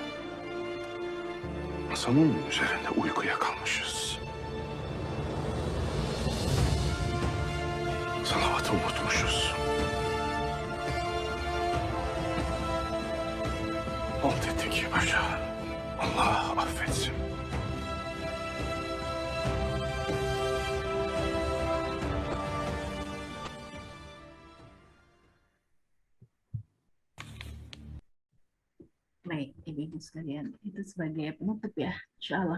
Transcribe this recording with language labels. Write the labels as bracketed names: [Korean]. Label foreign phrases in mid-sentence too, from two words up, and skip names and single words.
[Turkish] Masamın üzerinde uykuya kalmışız. Salavatı unutmuşuz. Halt ettik paşa. Allah affetsin. [Indonesian] Baik, ibu-ibu sekalian, itu sebagai penutup ya, [Arabic] إن شاء الله.